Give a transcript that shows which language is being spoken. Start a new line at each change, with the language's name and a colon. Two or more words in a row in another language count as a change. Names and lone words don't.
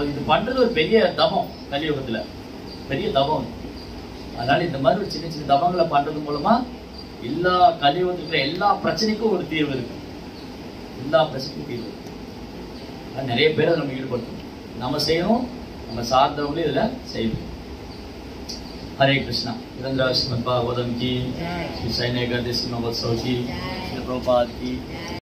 Tamil: இது பண்றது ஒரு பெரிய தபம், கலியுகத்துல பெரிய தபம். அதனால இந்த மாதிரி ஒரு சின்ன சின்ன தபங்களை பண்றது மூலமா எல்லா கலியுகத்துல எல்லா பிரச்சனைக்கும் ஒரு தீர்வு இருக்கு. எல்லா பிரச்சனைக்கும் தீர்வு இருக்கு. நிறைய பேரை நம்ம ஈடுபடுத்தணும், நம்ம செய்யணும், நம்ம சார்ந்தவங்களும் இதுல செய்யணும்.
Hindi: हरे कृष्णा। निरंतर श्रीमद् भागवतम की, श्री साई एकादशी महोत्सव की, प्रभुपाद की।